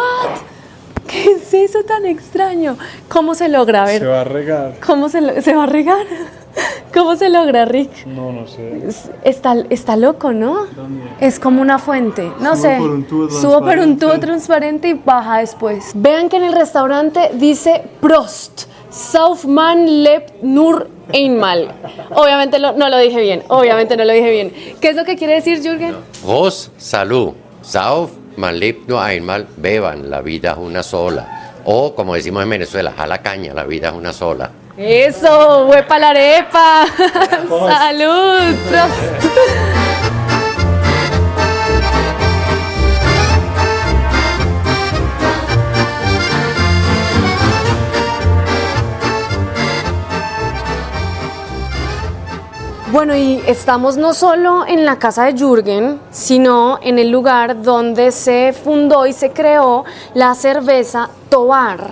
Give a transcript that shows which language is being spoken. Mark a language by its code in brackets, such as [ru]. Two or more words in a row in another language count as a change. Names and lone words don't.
[es] ¿Qué es eso tan extraño? ¿Cómo se logra? A ver. Se va a regar. ¿Se va a regar? ¿Cómo se logra, Rick? No sé. Está loco, ¿no? También. Es como una fuente. No Subo sé. por un tubo Subo por un tubo transparente y baja después. Vean que en el restaurante dice Prost. [de] Saufmann lebt nur einmal. [es] Obviamente no lo dije bien. ¿Qué es lo que quiere decir, Jürgen? Prost, salud. [de] Sauf, man lebt nur einmal. [es] Beban, la vida es una sola. O, como decimos en Venezuela, a la caña, la vida es una sola. ¡Eso! ¡Huepa la arepa! ¡Salud! ¡Prost! Bueno, y estamos no solo en la casa de Jürgen, sino en el lugar donde se fundó y se creó la cerveza Tovar,